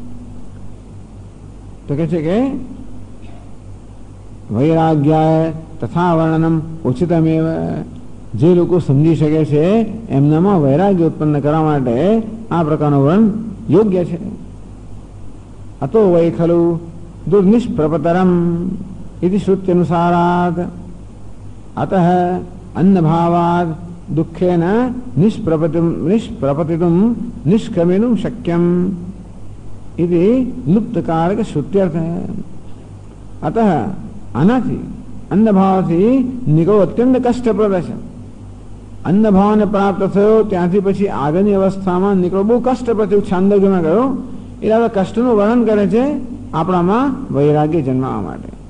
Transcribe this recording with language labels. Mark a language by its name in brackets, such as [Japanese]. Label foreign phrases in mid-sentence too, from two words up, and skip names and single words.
[Gujarati] તો કે છે કે [Sanskrit] વૈરાગ્યાય તથા વર્ણનમ ઉચિતમેવ. [Gujarati] જે લોકો સમજી શકે છે એમનામાં વૈરાગ્ય ઉત્પન્ન કરવા માટે આ પ્રકારનું વર્ણન યોગ્ય છે. [Sanskrit] અતો વૈ ખલુ દુર્નિષ્પ્રપતરમ इति श्रुत्यनुसारात् अतः अन्नभावात् दुःखेन निष्प्रपतितुं निष्क्रमितुं शक्यम् इति लुप्तकारक श्रुत्यर्थ है. [Gujarati] અતઃ આનાથી અન્નભાવથી નીકળવો અત્યંત કષ્ટપ્રદ છે. અન્નભાવને પ્રાપ્ત થયો ત્યાંથી પછી આગળની અવસ્થામાં નીકળવો બહુ કષ્ટપ્રદ. છાંદોગ્યમાં કહ્યું એટલે કષ્ટનું વર્ણન કરે છે આપણામાં વૈરાગ્ય જન્માવા માટે.